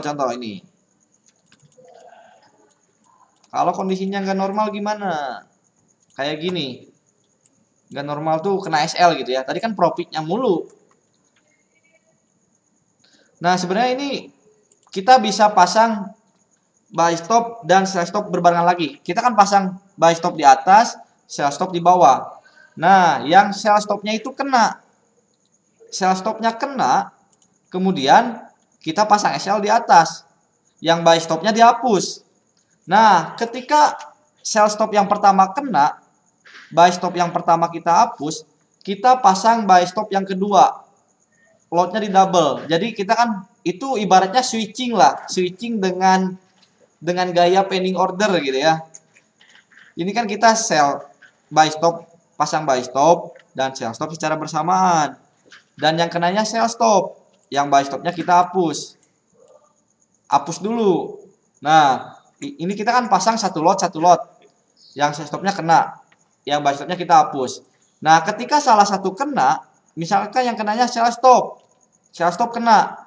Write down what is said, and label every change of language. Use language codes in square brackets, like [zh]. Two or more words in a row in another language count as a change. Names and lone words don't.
[id] Kalau kondisinya nggak normal gimana? Kayak gini. Nggak normal tuh kena SL gitu ya. Tadi kan profitnya mulu. Nah, sebenarnya ini kita bisa pasang [en] buy stop [id] dan [en] sell stop [id] berbarengan lagi. Kita kan pasang [en] buy stop [id] di atas, [en] sell stop [id] di bawah. Nah, yang [en] sell stopnya [id] itu kena. [en] Sell stopnya [id] kena, kemudian kita pasang SL di atas. Yang [en] buy stopnya [id] dihapus. Nah, ketika [en] sell stop [id] yang pertama kena, [en] buy stop [id] yang pertama kita hapus, kita pasang [en] buy stop [id] yang kedua. Lotnya di double. Jadi kita kan itu ibaratnya switching lah, switching dengan gaya [en] pending order [id] gitu ya. Ini kan kita [en] sell buy stop, [id] pasang [en] buy stop [id] dan [en] sell stop [id] secara bersamaan. Dan yang kenanya [en] sell stop, [id] yang [en] buy stopnya [id] kita hapus. Hapus dulu. Nah, ini kita kan pasang satu lot. Yang [en] sell stopnya [id] kena, yang [en] buy stopnya [id] kita hapus. Nah, ketika salah satu kena, misalkan yang kenanya [en] sell stop [id] kena.